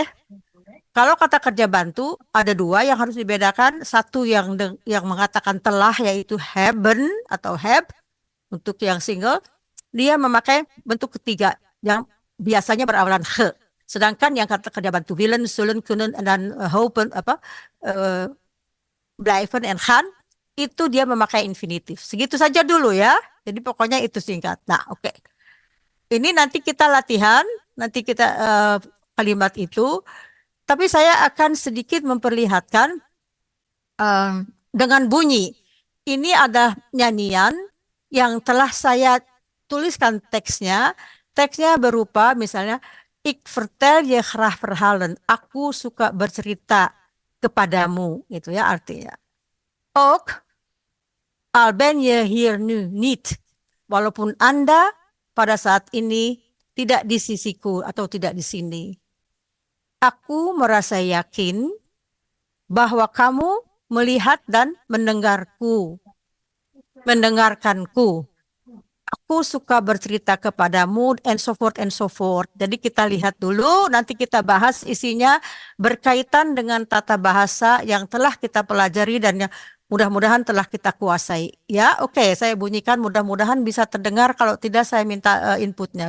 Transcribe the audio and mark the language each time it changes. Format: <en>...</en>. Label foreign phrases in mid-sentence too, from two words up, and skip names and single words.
<id>Kalau kata kerja bantu, ada dua yang harus dibedakan. Satu yang mengatakan telah, yaitu haben atau have. Untuk yang single, dia memakai bentuk ketiga yang biasanya berawalan he. Sedangkan yang kata kerja bantu</id> <nl>willen, zullen, kunnen,</nl> <id>dan</id> <nl>hopen, blijven en gaan,</nl> <id>itu dia memakai infinitif. Segitu saja dulu ya. Jadi pokoknya itu singkat. Nah, oke. Ini nanti kita latihan, nanti kita kalimat itu. Tapi saya akan sedikit memperlihatkan dengan bunyi. Ini ada nyanyian yang telah saya tuliskan teksnya. Teksnya berupa misalnya,</id> <nl>Ik vertel je graag verhalen.</nl> <id>Aku suka bercerita kepadamu, gitu ya artinya.</id> <nl>Ook al ben je hier nu niet.</nl> <id>Walaupun Anda pada saat ini tidak di sisiku atau tidak di sini. Aku merasa yakin bahwa kamu melihat dan mendengarkanku. Aku suka bercerita kepadamu,</id> <en>and so forth and so forth.</en> <id>Jadi kita lihat dulu, nanti kita bahas isinya berkaitan dengan tata bahasa yang telah kita pelajari dan yang mudah-mudahan telah kita kuasai. Ya, oke, saya bunyikan, mudah-mudahan bisa terdengar. Kalau tidak, saya minta inputnya.</id>